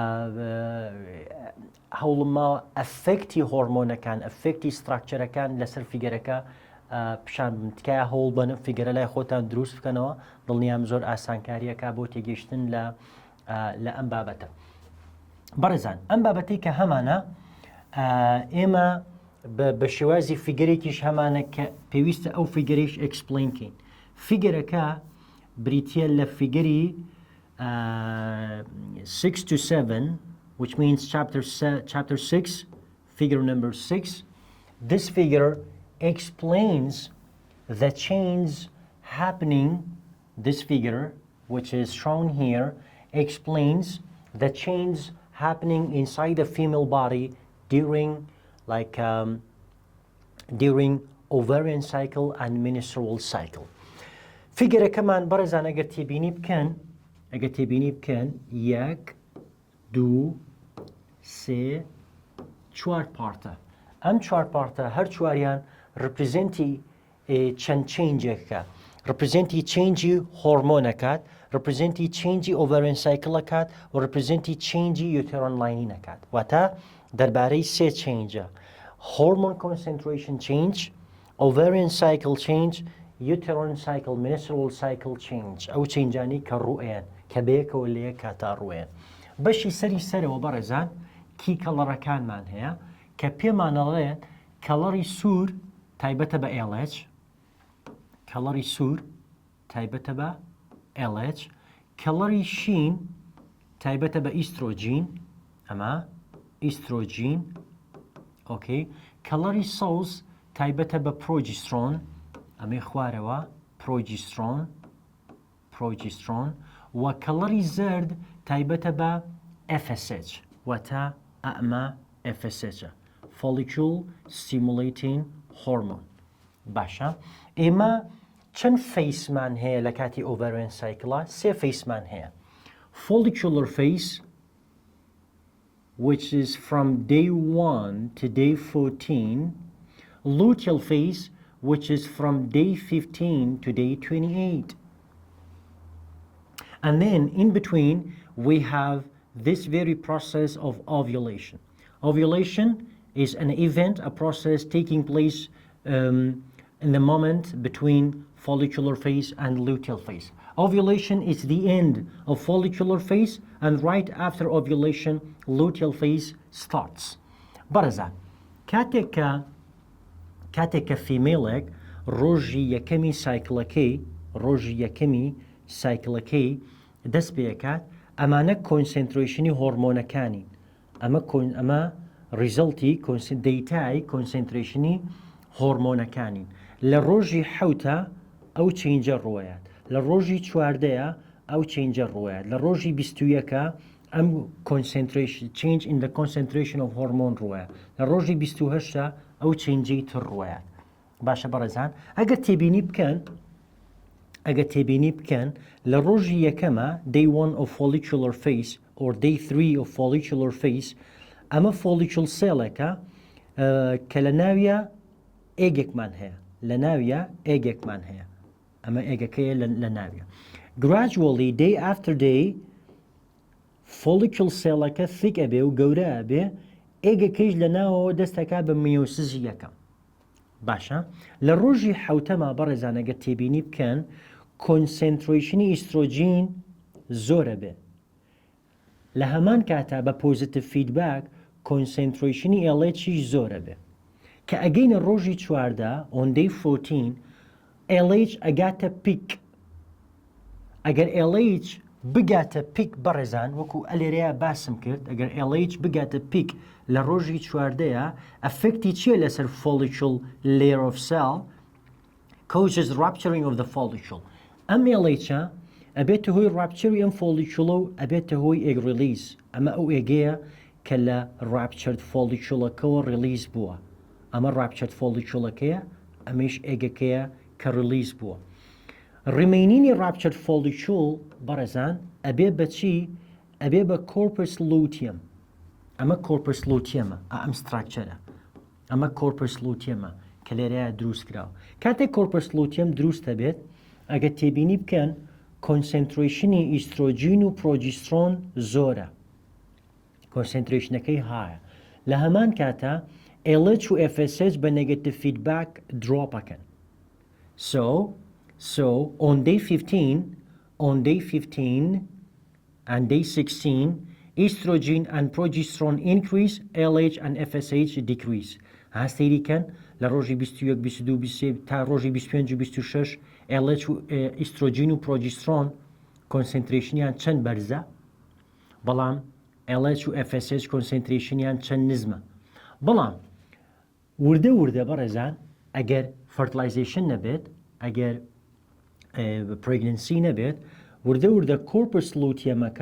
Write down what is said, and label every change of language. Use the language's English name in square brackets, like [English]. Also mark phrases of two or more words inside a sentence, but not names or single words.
[Central Kurdish] هەوڵم ماوە ئەفێکتی هۆرمۆنەکان ئەفێکتی ستراکچەرەکان لەسەر فیگەرەکە پیشان تکایە هەوڵ بنە فیگەرە لای خۆتان دروست بکەنەوە دڵنیام زۆر ئاسانکاریەکە بۆ تێگەیشتن لە ئەم بابەتە. بەڕێزان ئەم بابەتەی کە هەمانە ئێمە بە شێوازی فیگەرێکیش هەمانە کە پێویستە ئەو فیگەریش ئەکسپلینکەین. فیگەرەکە بریتیە لە فیگەری [English] 6 to 7, which means chapter 6, figure number 6. This figure explains the change happening. This figure, which is shown here, explains the change happening inside the female body during ovarian cycle and menstrual cycle. [Central Kurdish] Figure كمان برزان اگر تبینی بکن 1 2 3 4 پارتە. ئەم 4 پارتە هەر چواریان represenتی چەند چینجێکە. represenتی چینجی هۆرمۆنەکات، represenتی چینجی [English] ovarian cycle- [Central Kurdish] ەکات و represenتی چینجی [English] uterine lining- [Central Kurdish] ئەکات. واتە دەربارەی سێ چینجە: [English] hormone concentration change، ovarian cycle change، uterine cycle menstrual cycle change. [Central Kurdish] ئەو چینجانی کە ڕوئێن کە بەیەکەوە لە یەک کاتا ڕوئێن. بەشی سەرەوە بەڕێزان کی کەڵەڕەکانمان هەیە کە پێمانەڵێت کەڵەری سوور تایبەتە بە LH کەڵەری سوور تایبەتە بە LH کەڵەری شین تایبەتە بە ئیسترۆجین ئەمە ئیسترۆجین ئۆکەی کەڵەری سەوز تایبەتە بە پرۆجیسترۆن ئەمێ خوارەوە پرۆجیسترۆن و کەڵەری زرد تایبەتە بە FSH واتە ئەمە FSH [English] follicle stimulating hormone [Central Kurdish] باشە ئێمە چەند فەیسمان هەیە لە کاتی [English] ovarian cycle [Central Kurdish] سێ فەیسمان هەیە [English] follicular phase which is from day 1 to day 14 luteal phase which is from day 15 to day 28 and then in between we have this very process of ovulation. Ovulation is an event, a process taking place in the moment between follicular phase and luteal phase. Ovulation is the end of follicular phase and right after ovulation luteal phase starts. [Central Kurdish] برزا كاتك female روجي يكمي سايكلكي دەست پێکات ئەمانە کۆنسنتریشنی هۆرمۆنەکانی ئەمە ریزڵتی دەیتای کۆنسنتریشنی هۆرمۆنەکانین لە ڕۆژی حوتە ئەو چینجە ڕوایەت لە ڕۆژی چواردەیە ئەو چینجە ڕوایەت لە ڕۆژی 21ەکە ئەم [English] change in the concentration of hormone [Central Kurdish] ڕوایە لە ڕۆژی 28ە ئەو چینجەی تر ڕوایەت باشە بەڕێزان ئەگەر تێبینی بکەن لە ڕۆژی یەکەمە [English] day 1 of follicular phase or day 3 of follicular phase [Central Kurdish] ئەمە [English] follicle cell [Central Kurdish] ێکە کە لە ناویە ئێگێکمان هەیە ئەمە ئێگەکەیە لە ناویە [English] gradually day after day follicle cellەکە thick [Central Kurdish] ئەبێ و گەورە ئەبێ ئێگەکەیش لە ناوەوە دەستەکە بە میۆسیسی یەکەم باشە لە ڕۆژی حوتەمە بەڕێزانەگە تێبینی بکەن کۆنسنتریشنی ئیسترۆجین زۆرە بێ لە هەمان کاتە بە پۆزیتیڤ فیدباک کۆنسنتریشنی LHیش زۆرە بێ کە ئەگەینە ڕۆژی چواردە [English] on day 14 [Central Kurdish] LH ئەگاتە پیک ئەگەر LH بگاتە پیک بەڕێزان وەکو ئەلێرەیە باسم کرد ئەگەر LH بگاتە پیک لە ڕۆژی چواردەیە ئەفکتی چیە لەسەر [English] follicle layer of cell causes rupturing of the follicle [Central Kurdish] ئەم LHە ئەبێتە هۆی rupturing ئەم follicle و ئەبێتە هۆی [English] egg release [Central Kurdish] ئەمە ئەو ئێگەیە کە لە [English] ruptured follicle-ەکەوە release [Central Kurdish] بووە ئەمە [English] ruptured follicle-ەکەیە [Central Kurdish] ئەمەش ئێگەکەیە کە release بووە [English] remaining ruptured follicle [Central Kurdish] بەڕێزان ئەبێ بە چی ئەبێ بە [English] corpus luteum [Central Kurdish] ئەمە [English] corpus luteumە [Central Kurdish] ئەم structure ئەمە [English] corpus luteumە [Central Kurdish] کە لێرەیە دروست کراوە کاتێک [English] corpus luteum [Central Kurdish] دروستە بێت ئەگە تێبینی بکەن کۆنسنتریشنی ئیسترۆجین و پرۆجیسترۆن زۆرە کۆنسنتریشنەکەی هایە لە هەمان کاتە LH و FSH بە [English] negative feedback [Central Kurdish] دروپەکەن [English] so on day 15 and day 16 estrogen and progesterone increase LH and FSH decrease [Central Kurdish] هەستەیری کەن لە ڕۆژی 21 22 23 تا ڕۆژی 25 و 26 LH و ئیسترۆجین و پرۆجیسترۆن کۆنسنتریشنیان چەند بەرزە بەڵام LH و FSH کۆنسنتریشنیان چەند نزمە بەڵام وردە بەڕێزان ئەگەر fertilization نەبێت ئەگەر pregnancy نەبێت وردە corpus luteumەکە